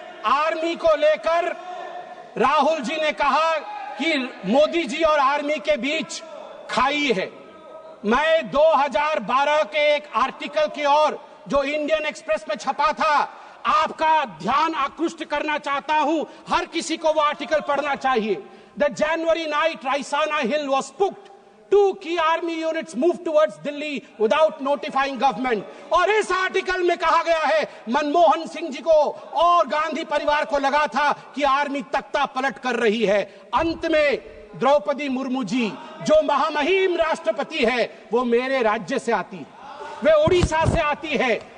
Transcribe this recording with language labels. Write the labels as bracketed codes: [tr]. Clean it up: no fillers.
[hi] Army को लेकर राहुल जी ने कहा कि मोदी जी और आर्मी के बीच खाई है। मैं 2012 के एक आर्टिकल की ओर जो इंडियन एक्सप्रेस में छपा था, आपका ध्यान आकृष्ट करना चाहता हूं। हर किसी को वो आर्टिकल पढ़ना चाहिए। [en] The January night Raisina hill was spooked, 2 key army units moved towards Delhi without notifying government। [hi] और इस आर्टिकल में कहा गया है, मनमोहन सिंह जी को और गांधी परिवार को लगा था कि आर्मी तख्ता पलट कर रही है। अंत में द्रौपदी मुर्मू जी जो महामहिम राष्ट्रपति है, वो मेरे राज्य से आती है, वे उड़ीसा से आती है।